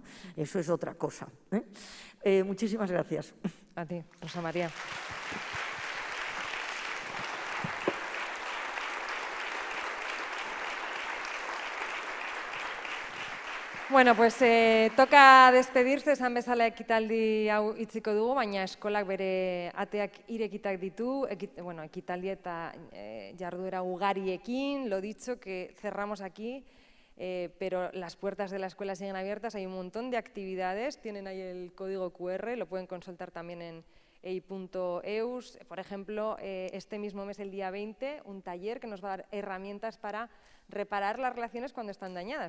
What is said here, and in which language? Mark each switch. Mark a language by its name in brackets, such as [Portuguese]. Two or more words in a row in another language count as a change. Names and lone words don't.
[Spanish] Eso es otra cosa, ¿eh? Muchísimas gracias. A ti, Rosa María. Bueno, pues toca despedirse, [Basque] esan bezala ekitaldi hau itziko dugu, baina eskolak bere ateak irekitak ditu, bueno, ekitaldi eta jarduera ugariekin, [Spanish] lo dicho, que cerramos aquí, pero las puertas de la escuela siguen abiertas, hay un montón de actividades, tienen ahí el código QR, lo pueden consultar también en ei.eus. Por ejemplo, este mismo mes, el día 20, un taller que nos va a dar herramientas para reparar las relaciones cuando están dañadas.